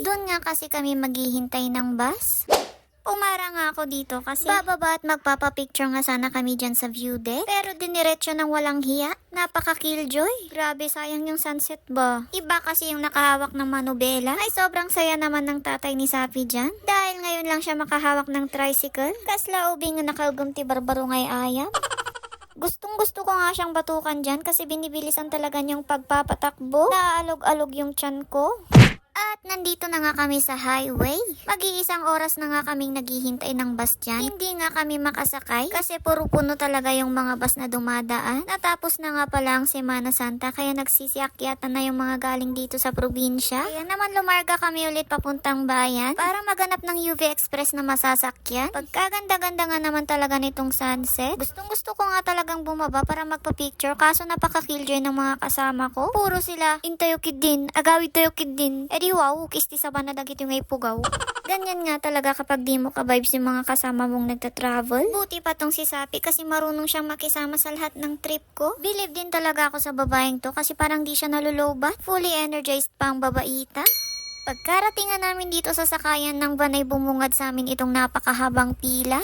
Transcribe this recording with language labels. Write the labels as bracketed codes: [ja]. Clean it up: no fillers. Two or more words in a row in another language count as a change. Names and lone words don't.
[tl] Doon nga kasi kami maghihintay ng bus. Umara nga ako dito kasi bababa at magpapapicture nga sana kami dyan sa view deck. Pero diniretso ng walang hiya. Napaka-killjoy. Grabe, sayang yung sunset ba? Iba kasi yung nakahawak ng manubela. Ay, sobrang saya naman ng tatay ni Sapi dyan. Dahil ngayon lang siya makahawak ng tricycle. [ilo] Kaslaubing nga nakaugong ti barbaro ngay ayam. [tl] Gustong gusto ko nga siyang batukan dyan kasi binibilisan talaga niyang pagpapatakbo. Naalog-alog yung tiyan ko. At nandito na nga kami sa highway. Mag-iisang oras na nga kaming naghihintay ng bus dyan. Hindi nga kami makasakay kasi puro puno talaga yung mga bus na dumadaan. Natapos na nga pala ang Semana Santa kaya nagsisiakyatan na yung mga galing dito sa probinsya. Kaya naman lumarga kami ulit papuntang bayan para maganap ng UV Express na masasakyan. Pagkaganda-ganda nga naman talaga nitong sunset. Gustong gusto ko nga talagang bumaba para magpa-picture kaso napaka-killjoy ng mga kasama ko. Puro sila, [ilo] intayo kid din, agawid tayo kid din. [tl] Wow, [ilo] kisti sa na dagit [tl] yung ipugaw. Ganyan nga talaga kapag di mo ka-vibes yung mga kasama mong nagta-travel. Buti pa tong si Sapi kasi marunong siyang makisama sa lahat ng trip ko. Believe din talaga ako sa babaeng to kasi parang di siya nalulobat. [en] Fully energized [tl] pa ang babaita. Pagkarating nga namin dito sa sakayan ng van ay bumungad sa amin itong napakahabang pila.